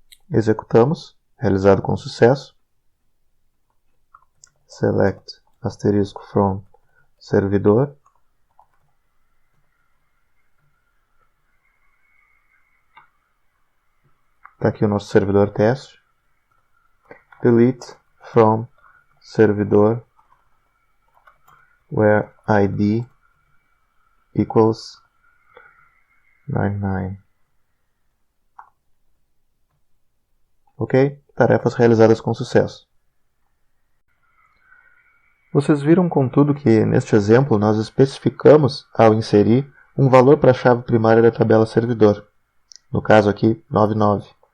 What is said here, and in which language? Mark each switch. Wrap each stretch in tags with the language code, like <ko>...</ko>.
<pt>Executamos, realizado com sucesso.</pt> <en>Select asterisco from servidor.</en> <pt>Está aqui o nosso servidor teste.</pt> <en>Delete from servidor where id equals 99. Ok?</en> <pt>Tarefas realizadas com sucesso. Vocês viram, contudo, que neste exemplo nós especificamos, ao inserir um valor para a chave primária da tabela servidor. No caso aqui, 99.</pt>